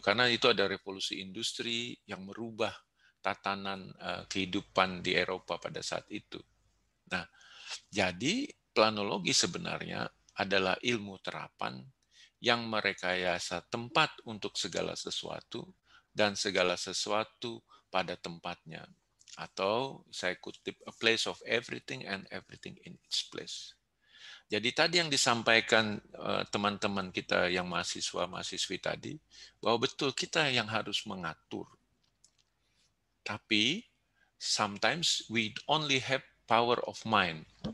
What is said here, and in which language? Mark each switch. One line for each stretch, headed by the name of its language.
Indonesian: Karena itu ada revolusi industri yang merubah tatanan kehidupan di Eropa pada saat itu. Nah, jadi planologi sebenarnya adalah ilmu terapan yang merekayasa tempat untuk segala sesuatu dan segala sesuatu pada tempatnya. Atau saya kutip,
English: a place of everything and everything in its place.
Indonesian: Jadi tadi yang disampaikan teman-teman kita yang mahasiswa-mahasiswi tadi, bahwa betul kita yang harus mengatur. Tapi
English: sometimes we only have power of mind.